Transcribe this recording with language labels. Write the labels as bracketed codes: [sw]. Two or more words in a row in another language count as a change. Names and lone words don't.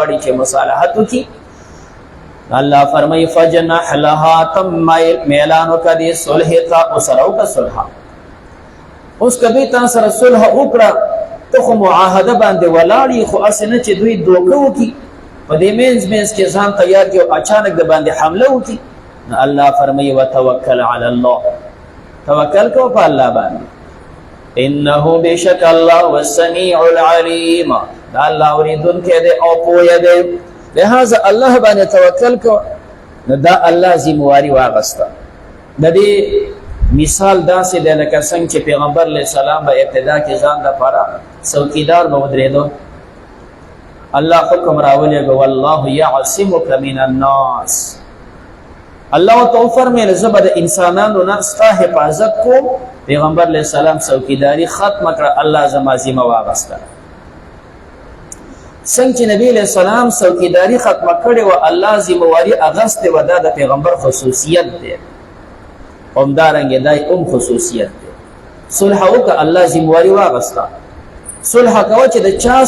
[ps] چې مصالحت وکړي الله فرمایي [ar] فجنح لها [ps] تم میلان وکړي صلح ته او سره وکړه صلح اوس کبي تا سره صلح وکړه ته خو معاهده باندې ولاړې خو اسې نه چې دوی دوکه وکړي په دې منځ کې ځان تیار کړي او اچانک د باندې حمله وکړي نو الله فرمایي [ar] وتوکل علی الله [ps] توکل کوه په الله باندې [ar] انه بشک الله والسميع العليم [ps] دا الله اوریدونکی دی او پوهه دی لہذا الله باندې توکل کوه نو دا الله ذمہواری واغسته د دې مثال داسې دی لکه څنګه چې پیغمبر [ar] علیه السلام [ps] به ابتدا کې ځان لپاره څوکیدار به ودرېدو الله حکم راولېږه [ar] والله یعصمک من الناس [ps] الله ته وفرمیل زه به د انسانانو نه ستا حفاظت کوم پیغمبر [ar] علیه السلام [ps] څوکیداري ختمه کړه الله زما ذمه واغسته څنګه چې نبی [ar] علیه السلام [ps] څوکیداري ختمه کړې وه الله ذمهواري اغستې وه دا د پیغمبر خصوصیت دی همدارنګې دا هم خصوصیت دی صلح وکړه الله ذمهواري واغسته صلح کوه چې د چا